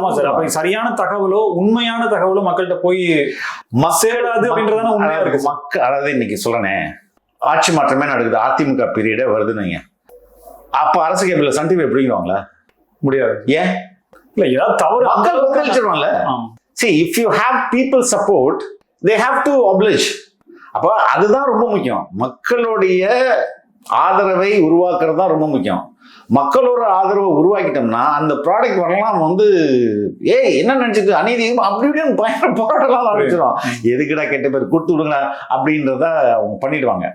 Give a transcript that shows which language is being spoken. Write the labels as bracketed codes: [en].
[ta] ஆமா சார், அப்ப சரியான தகவலோ உண்மையான தகவலோ மக்கள்கிட்ட போய் சேராது அப்படின்றதான உண்மையா இருக்கு. மக்கள் அதாவது இன்னைக்கு சொல்லணே, ஆட்சி மாற்றமே நடக்குது, அதிமுக பீரியடே வருதுன்னு. அப்ப அரசு கேபிள்ல சன் டிவி எப்படிங்குவாங்களா? முடியாது. ஏன்? இல்ல, ஏதாவது தவறு மக்கள் கொந்தளிச்சிருவாங்கல்ல. [en] See, if you have people support, they have to oblige. [ta] அப்போ அதுதான் ரொம்ப முக்கியம். மக்களுடைய ஆதரவை உருவாக்குறது தான் ரொம்ப முக்கியம். மக்களோட ஆதரவை உருவாக்கிட்டோம்னா அந்த ப்ராடக்ட் வரலாம் வந்து என்ன நினைச்சிட்டு அநீதியும் அப்படி இப்படின்னு பயங்கர போராட்டம்லாம் ஆரம்பிச்சிடும். எதுக்குடா கெட்ட பேர் கொடுத்து விடுங்க அப்படின்றத அவங்க பண்ணிடுவாங்க.